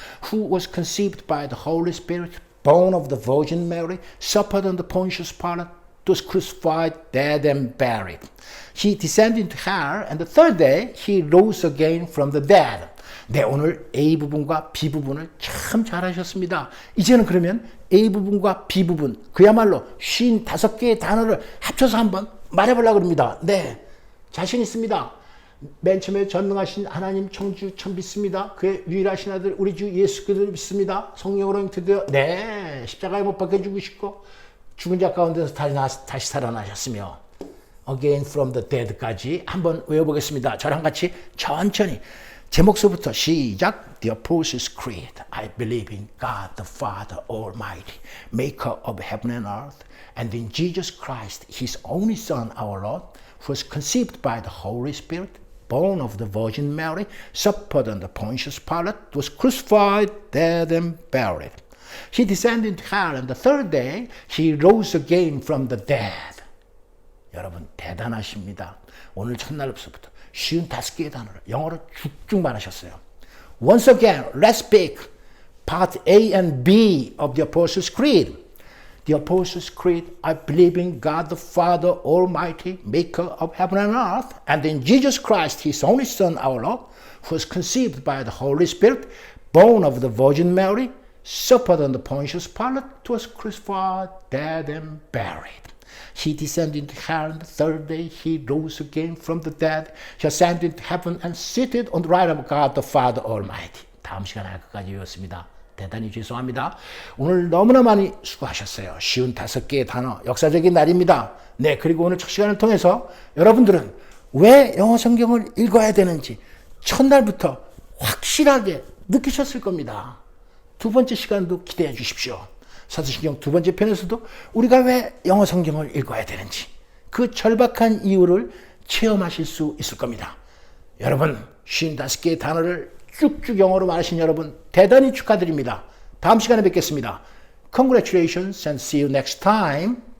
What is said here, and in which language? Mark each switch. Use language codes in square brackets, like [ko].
[en] Who was conceived by the Holy Spirit, born of the Virgin Mary, suffered under Pontius Pilate, was crucified, dead, and buried. He descended into hell, and the third day he rose again from the dead. [ko] 네, 오늘 A 부분과 B 부분을 참 잘하셨습니다. 이제는 그러면 A 부분과 B 부분, 그야말로 55개의 단어를 합쳐서 한번 말해보려고 합니다. 네, 자신 있습니다. 맨 처음에 전능하신 하나님 청주 참 믿습니다. 그의 유일하신 아들 우리 주 예수 그리스도를 믿습니다. 성령으로 잉태되어 네, 십자가에 못 박혀 죽으시고 죽은 자 가운데서 다시 살아나셨으며 [en] again from the dead까지 [ko] 한번 외워보겠습니다. 저랑 같이 천천히 제목서부터 시작. [en] The Apostles' Creed. I believe in God the Father Almighty, maker of heaven and earth, and in Jesus Christ, His only Son, our Lord, who was conceived by the Holy Spirit, born of the Virgin Mary, suffered under Pontius Pilate, was crucified, dead, and buried. He descended into hell, and the third day He rose again from the dead. [ko] 여러분 대단하십니다. 오늘 첫날부터 55개의 단어를 영어로 쭉쭉 말하셨어요. [en] Once again, let's speak part A and B of the Apostles' Creed. The Apostles' Creed, I believe in God the Father Almighty, maker of heaven and earth, and in Jesus Christ, His only Son, our Lord, who was conceived by the Holy Spirit, born of the Virgin Mary, suffered under Pontius Pilate, was crucified, dead, and buried. He descended into hell, and the third day he rose again from the dead. He ascended into heaven and seated on the right of God the Father Almighty. [ko] 다음 시간에 끝까지 외웠습니다. 대단히 죄송합니다. 오늘 너무나 많이 수고하셨어요. 55개의 단어, 역사적인 날입니다. 네, 그리고 오늘 첫 시간을 통해서 여러분들은 왜 영어 성경을 읽어야 되는지 첫날부터 확실하게 느끼셨을 겁니다. 두 번째 시간도 기대해 주십시오. 사도신경 두 번째 편에서도 우리가 왜 영어 성경을 읽어야 되는지 그 절박한 이유를 체험하실 수 있을 겁니다. 여러분 55개의 단어를 쭉쭉 영어로 말하신 여러분 대단히 축하드립니다. 다음 시간에 뵙겠습니다. [en] Congratulations and see you next time.